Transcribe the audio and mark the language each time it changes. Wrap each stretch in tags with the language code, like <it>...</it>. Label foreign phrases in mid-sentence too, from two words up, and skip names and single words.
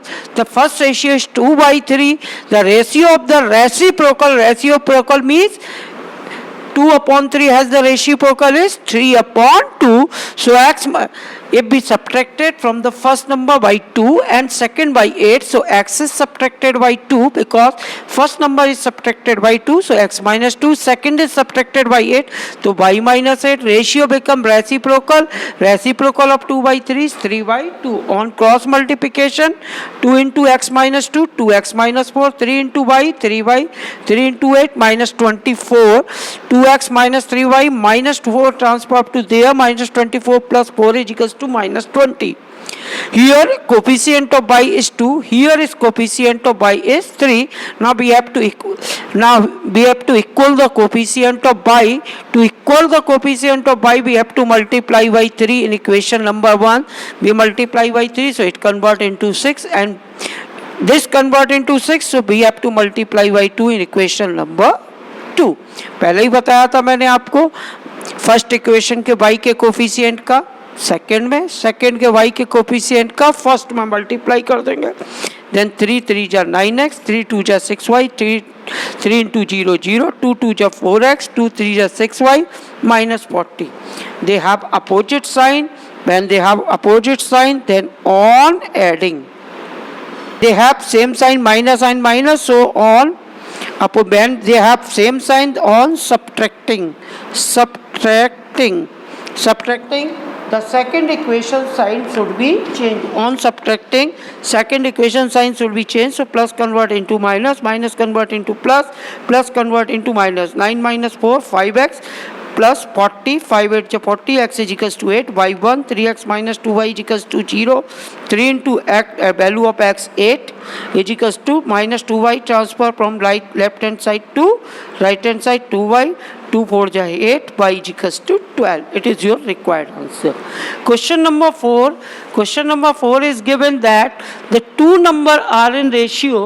<en>The first ratio is 2/3, the ratio of the reciprocal means 2/3 has the reciprocal is 3/2, so x if be subtracted from the first number by 2 and second by 8, so x is subtracted by 2 because first number is subtracted by 2, so x minus 2, second is subtracted by 8, so y minus 8, ratio become reciprocal of 2/3 is 3/2. On cross multiplication 2 into x minus 2, 2x minus 4, 3 into y, 3y, 3 into 8 minus 24, 2x minus 3y minus 4 transfer up to there, minus 24 plus 4 is equals to minus 20. Here coefficient of y is 2, here is coefficient of y is 3. Now we have to equal the coefficient of y. To equal the coefficient of y, we have to multiply by 3 in equation number 1. We multiply by 3, so it convert into 6, and this convert into 6, so we have to multiply by 2 in equation number 2.</en> <hi>पहले ही बताया था मैंने आपको</hi> <en>first equation</en> <hi>के y के कोफिशिएंट का सेकंड के y के कोफिशिएंट का फर्स्ट में मल्टीप्लाई कर देंगे. देन 3 3 जा 9x, 3 2 जा 6y, 3 into 0 0, 2 2 जा 4x, 2 3 जा 6y minus 40.</hi> <en>They have opposite sign. When they have opposite sign, then on adding they have same sign, minus and minus, so on. When they have same sign, on subtracting, the second equation sign should be changed. On subtracting, second equation sign should be changed, so plus convert into minus, minus convert into plus, plus convert into minus. 9 minus 4, 5x plus 40, 5 8 is 40, x is equals to 8, y1, 3x minus 2y is equals to 0, 3 into x, value of x 8 is equals to minus 2y, transfer from left hand side to right hand side, 2y, 2 4 is 8, y is equals to 12. It is your required answer. Question number 4 is given that the two number are in ratio.</en>